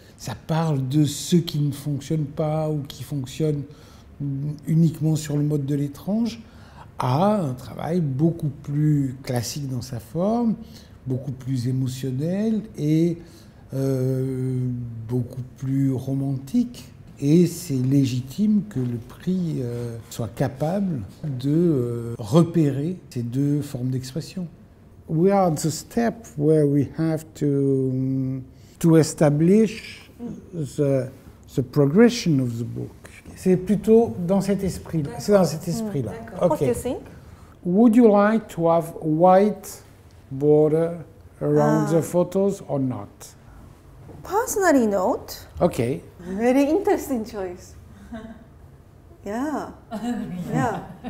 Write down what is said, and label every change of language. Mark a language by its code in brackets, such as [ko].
[fr] Ça parle de ce qui ne fonctionne pas ou qui fonctionne uniquement sur le mode de l'étrange, à un travail beaucoup plus classique dans sa forme, beaucoup plus émotionnel et beaucoup plus romantique. Et c'est légitime que le prix soit capable de repérer ces deux formes d'expression. [en] We are at the step where we have to establish the progression of the book. [fr] C'est plutôt dans cet esprit-là. C'est dans cet esprit-là. [en] What do you think? Would you like to have white border around the photos or not? Personally, not. Okay. Very interesting choice. Yeah. Yeah.